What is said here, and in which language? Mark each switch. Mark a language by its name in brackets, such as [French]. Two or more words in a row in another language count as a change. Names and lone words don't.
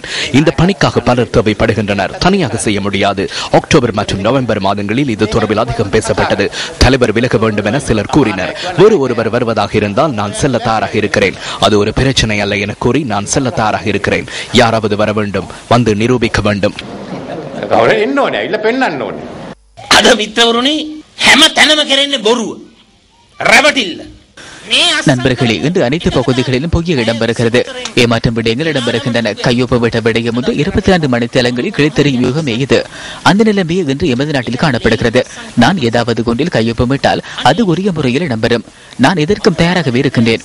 [Tamil] இந்த பணிக்காக பலர் தேவைப்படுகின்றனர். தனியாக செய்ய முடியாது. அக்டோபர் மற்றும் நவம்பர் மாதங்களில் இது தொடர்பில் அதிகம் பேசப்பட்டது. தலைவர் விலக வேண்டும் என சிலர் கூறினர். ஒருவர் வருவதாக இருந்தால் நான் செல்ல தயாராக இருக்கிறேன். அது ஒரு பிரச்சனை அல்ல என கூறி நான் செல்ல தயாராக இருக்கிறேன். யாராவது வர வேண்டும், வந்து நிரூபிக்க வேண்டும். [Sinhala] අද මිත්‍රවරුනි හැම තැනම කරන්නේ බොරුව. රැවටිල්ල. [Tamil] நண்பர்களே, இன்று அனைத்து பகுதிகளிலும் புதிய இடம்பெறுகிறது. ஏமாற்றம் விடயங்கள் இடம்பெறுகின்றன. கையொப்ப விட்ட விடயம் ஒன்று 24 மணித்தேலங்களில் கிழித்தறியும் யுகமே இது. அந்த நிலைமையை இன்று எமது நாட்டில் காணப்படுகிறது. நான் ஏதாவது கொண்டில் கையொப்பமிட்டால் அது உரிய முறையில் இடம்பெறும். நான் எதற்கும் தயாராகவே இருக்கின்றேன்.